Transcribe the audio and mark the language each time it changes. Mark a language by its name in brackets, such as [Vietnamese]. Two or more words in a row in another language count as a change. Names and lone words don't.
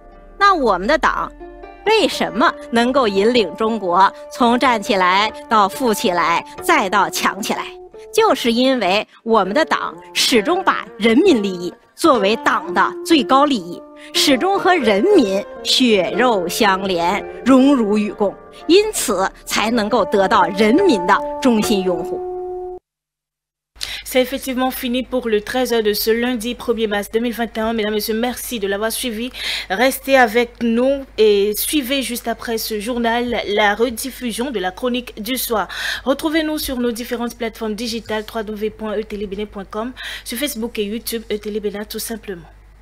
[Chinese] 那我们的党为什么能够引领中国从站起来到富起来再到强起来？就是因为我们的党始终把人民利益作为党的最高利益，始终和人民血肉相连，荣辱与共，因此才能够得到人民的衷心拥护。 [French] C'est effectivement fini pour le 13h de ce lundi 1er mars 2021. Mesdames et messieurs, merci de l'avoir suivi. Restez avec nous et suivez juste après ce journal la rediffusion de la chronique du soir. Retrouvez-nous sur nos différentes plateformes digitales www.etelebena.com, sur Facebook et YouTube, Etelebena tout simplement.